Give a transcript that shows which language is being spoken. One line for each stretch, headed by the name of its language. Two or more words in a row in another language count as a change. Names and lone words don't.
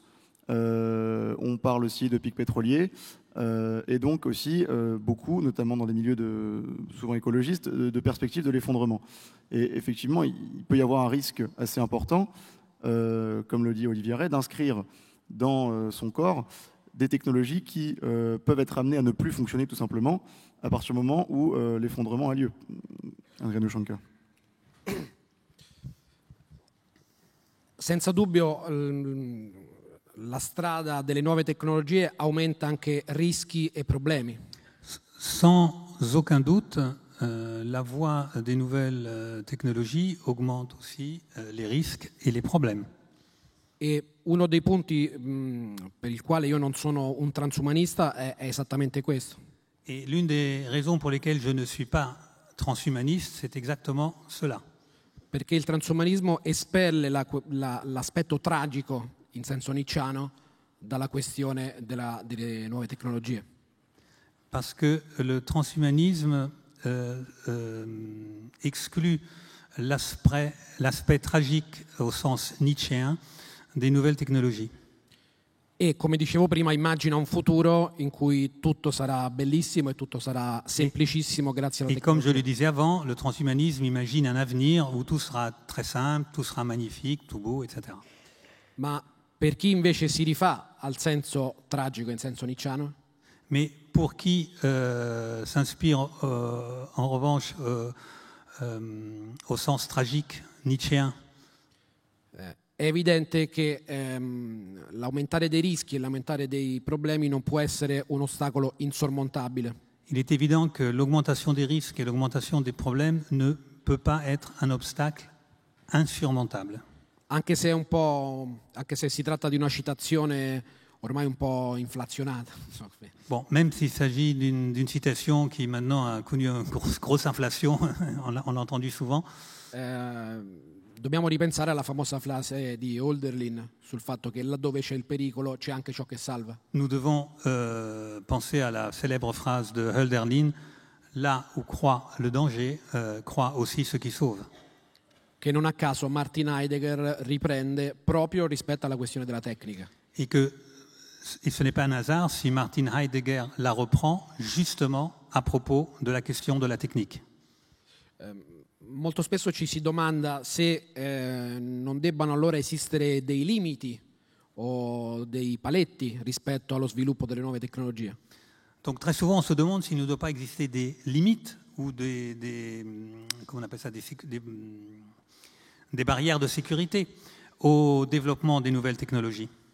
French: On parle aussi de pics pétroliers et donc aussi beaucoup, notamment dans des milieux souvent écologistes, de perspectives de l'effondrement. Et effectivement, il peut y avoir un risque assez important, comme le dit Olivier Ray, d'inscrire dans son corps des technologies qui peuvent être amenées à ne plus fonctionner tout simplement à partir du moment où l'effondrement a lieu. Andrea Nushanka.
Italian: Senza dubbio la strada delle nuove tecnologie aumenta anche rischi e problemi.
French: Sans aucun doute, la voie des nouvelles technologies augmente aussi les risques et les problèmes.
Italian: E uno dei punti per il quale io non sono un transumanista è esattamente questo.
French: Et l'une des raisons pour lesquelles je ne suis pas transhumaniste, c'est exactement cela.
Italian: Perché il transumanismo espelle l'aspetto tragico, in senso nietzschiano, dalla questione delle nuove tecnologie.
French: Parce que le transhumanisme exclut l'aspect tragique au sens nietzschéen des nouvelles technologies.
Italian: E come dicevo prima, immagina un futuro in cui tutto sarà bellissimo e tutto sarà semplicissimo grazie alla tecnologia.
French: Et comme je le
Italian: tecnologia.
French: disais avant, le transhumanisme imagine un avenir où tout sera très simple, tout sera magnifique, tout beau, etc.
Italian: Ma per chi invece si rifà al senso tragico, in senso nietzschiano,
French: Mais pour qui s'inspire en revanche au sens tragique nietzschéen,
Italian: è evidente che l'aumentare dei rischi e l'aumentare dei problemi non può essere un ostacolo insormontabile.
French: il est évident que l'augmentation des risques et l'augmentation des problèmes ne peut pas être un obstacle insurmontable.
Italian: Anche se si tratta di una citazione ormai un po' inflazionata.
French: Bon, même s'il s'agit d'une citation qui maintenant a connu une grosse inflation, on l'a entendu souvent.
Italian: Dobbiamo ripensare alla famosa frase di Hölderlin sul fatto che laddove c'è il pericolo c'è anche ciò che salva.
French: Nous devons penser à la célèbre phrase de Hölderlin, là où croit le danger, croit aussi ce qui sauve.
Italian: Che non a caso Martin Heidegger riprende proprio rispetto alla questione della tecnica.
French: Et ce n'est pas un hasard si Martin Heidegger la reprend justement à propos de la question de la technique.
Italian: Molto spesso ci si domanda se non debbano allora esistere dei limiti o dei paletti rispetto allo sviluppo delle nuove tecnologie.
French: Donc très souvent on se demande s'il ne doit pas exister des limites ou comment on appelle ça, des barrières de sécurité au développement des nouvelles technologies.